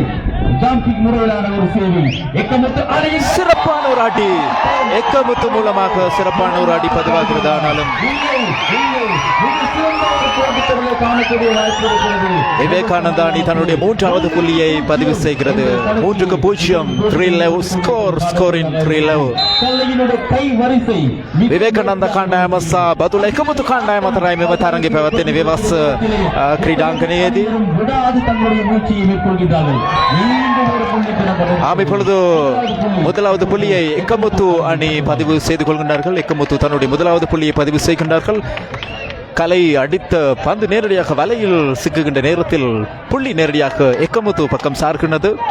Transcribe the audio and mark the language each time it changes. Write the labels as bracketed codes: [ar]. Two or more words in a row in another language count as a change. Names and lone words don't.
[ta] சிறப்பான ஒரு அடி எக்கமுத்து மூலமாக சிறப்பான ஒரு அடி பதிவாகிறது. ஆனாலும் விவேகானந்தா அணி தன்னுடைய மூன்றாவது புள்ளியை பதிவு செய்கிறது. [si] 3-0 විවේකානන්ද කණ්ඩායම සහ බතුල එකමුතු කණ්ඩායම අතරයි මෙම තරඟය පැවැත්වෙන විවස් ක්‍රීඩාංගණයේදී. [ta] இப்பொழுது முதலாவது புள்ளியை எக்கமுத்து அணி பதிவு செய்து கொள்கின்றார்கள். எக்கமுத்து தன்னுடைய முதலாவது புள்ளியை பதிவு செய்கின்றார்கள். கலை அடித்த பந்து நேரடியாக வலையில் சிக்குகின்ற நேரத்தில் புள்ளி நேரடியாக எக்கமுத்து பக்கம் சார்கின்றது.